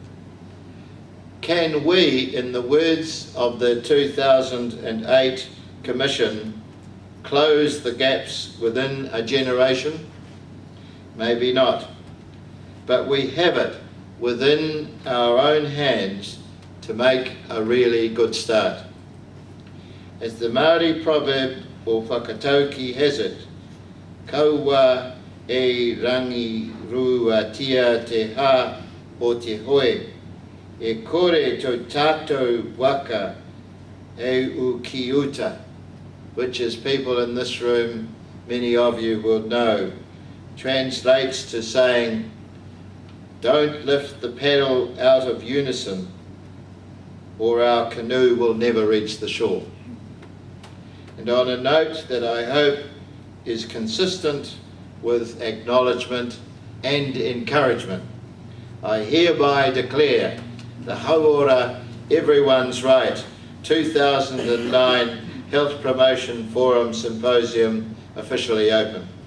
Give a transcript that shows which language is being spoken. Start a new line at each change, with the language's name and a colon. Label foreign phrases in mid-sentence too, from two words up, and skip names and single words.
English: Can we, in the words of the 2008 Commission, close the gaps within a generation? Maybe not, but we have it within our own hands to make a really good start. As the Māori proverb or whakatauki has it,
Māori: kaua e rangi ruatia te hā o te hoe, e kore tō tātou waka e u ki uta,
English: which, as people in this room, many of you will know, translates to saying, don't lift the paddle out of unison or our canoe will never reach the shore. And on a note that I hope is consistent with acknowledgement and encouragement, I hereby declare the Hauora Everyone's Right 2009 Health Promotion Forum Symposium officially open.